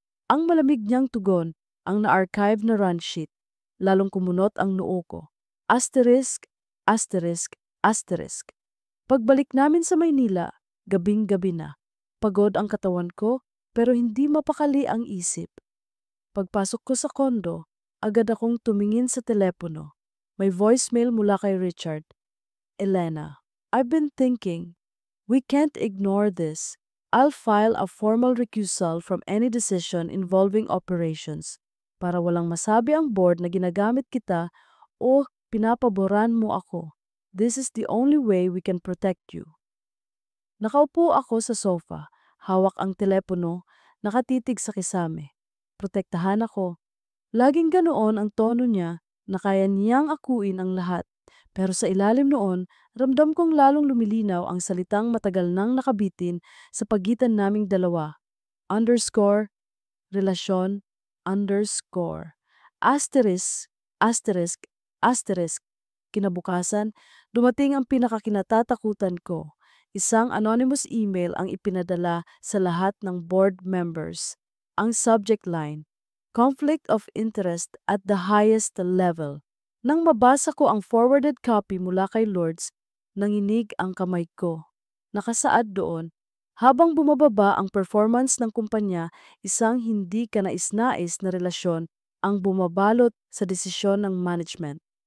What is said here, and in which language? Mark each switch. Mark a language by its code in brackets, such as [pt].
[tl] Ang malamig niyang tugon, ang na-archive na run sheet, lalong kumunot ang noo ko. [en] Asterisk, asterisk, asterisk. [tl] Pagbalik namin sa Maynila, gabing-gabi na. Pagod ang katawan ko, pero hindi mapakali ang isip. Pagpasok ko sa kondo, agad akong tumingin sa telepono. May voicemail mula kay Richard. Elena, [en] I've been thinking. We can't ignore this. I'll file a formal recusal from any decision involving operations [tl] para walang masabi ang board na ginagamit kita o pinapaboran mo ako. [en] This is the only way we can protect you. [tl] Nakaupo ako sa sofa, hawak ang telepono, nakatitig sa kisame. Protektahan ako. Laging ganoon ang tono niya na kaya niyang akuin ang lahat. Pero sa ilalim noon, ramdam kong lalong lumilinaw ang salitang matagal nang nakabitin sa pagitan naming dalawa. [en] Underscore, relasyon, underscore. Asterisk, asterisk, asterisk. [tl] Kinabukasan, dumating ang pinakakinatatakutan ko. Isang anonymous email ang ipinadala sa lahat ng board members. Ang subject line, [en] Conflict of Interest at the highest level. [tl] Nang mabasa ko ang forwarded copy mula kay Lourdes, nanginig ang kamay ko. Nakasaad doon, habang bumababa ang performance ng kumpanya, isang hindi kanais-nais na relasyon ang bumabalot sa desisyon ng management.